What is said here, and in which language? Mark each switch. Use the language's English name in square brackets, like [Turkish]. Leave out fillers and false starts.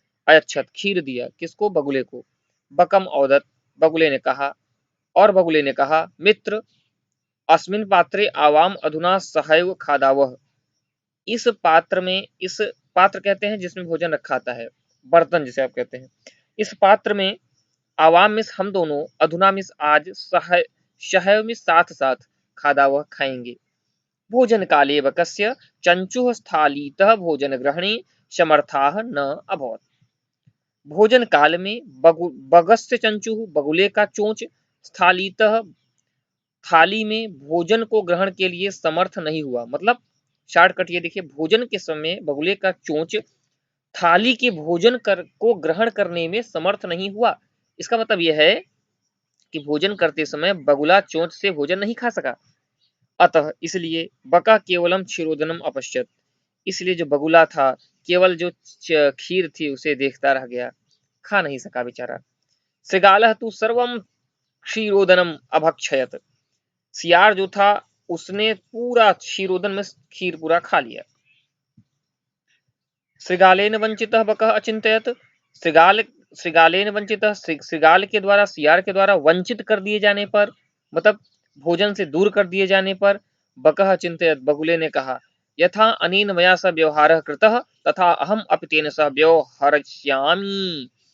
[Hindi] अयच्छत खीर दिया, किसको? बगुले को। बकम औदत बगुले ने कहा, और बगुले ने कहा, [Sanskrit] मित्र, अस्मिन् पात्रे आवाम अधुना सहैव खादावः। [Hindi] इस पात्र में, इस पात्र कहते हैं जिसमें भोजन रखा आता है, बर्तन जिसे आप कहते हैं। इस पात्र में आवाम मिस हम दोनों, अधुना मिस आज, सहैव मिस साथ साथ, खादावः खाएंगे। [Sanskrit] भोजन काले बकस्य चंचुः स्थालीतः भोजन ग्रहणे समर्थाः न अभवत्। [Hindi] भोजन काल में बगस्य चंचुः बगुले का चोंच, स्थालीतः थाली में भोजन को ग्रहण के लिए समर्थ नहीं हुआ। मतलब शॉर्टकट ये देखिए, भोजन के समय बगुले का चोंच थाली के को ग्रहण करने में समर्थ नहीं हुआ। इसका मतलब यह है कि भोजन करते समय बगुला चोंच से भोजन नहीं खा सका। अतः इसलिए [Sanskrit] बका केवलम क्षीरोदनम अपश्यत, [Hindi] इसलिए जो बगुला था केवल जो खीर थी उसे देखता रह गया, खा नहीं सका बेचारा। [Sanskrit] श्रृगालः तु सर्वम क्षीरोदनम अभक्षयत। [Hindi] सियार जो था उसने पूरा क्षीरोदन में खीर पूरा खा लिया। [Sanskrit] श्रृगालेन वंचितः बकः अचिंतयत। [Hindi] श्रृगालेन वंचितः, श्रृगाल के द्वारा, सियार के द्वारा वंचित कर दिए जाने पर, मतलब भोजन से दूर कर दिए जाने पर, बकः अचिंतयत बगुले ने कहा, [Sanskrit] यथा अनेन मया सह व्यवहारः कृतः तथा अहम अपि तेन सह व्यवहरिष्यामि।